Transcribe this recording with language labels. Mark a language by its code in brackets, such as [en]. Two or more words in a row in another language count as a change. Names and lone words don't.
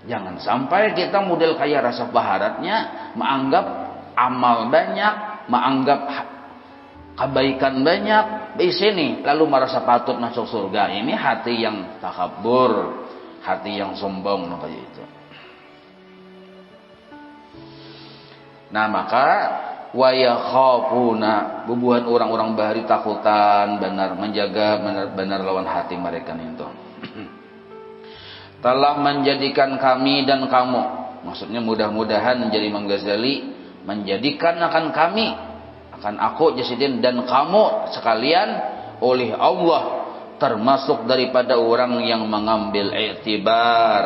[id] Jangan sampai kita model kayak rasa baharatnya, menganggap amal banyak, menganggap kebaikan banyak di sini, lalu merasa patut masuk surga. Ini hati yang takabur, hati yang sombong kayak itu. Nah, maka [ar] wa yakhafuna, [bjn] bubuhan orang-orang bahari takutan benar, [id] menjaga benar-benar lawan hati mereka itu. Telah menjadikan kami dan kamu, maksudnya mudah-mudahan menjadi Imam Ghazali menjadikan akan kami, akan aku Jasidin dan kamu sekalian oleh Allah termasuk daripada orang yang mengambil iktibar.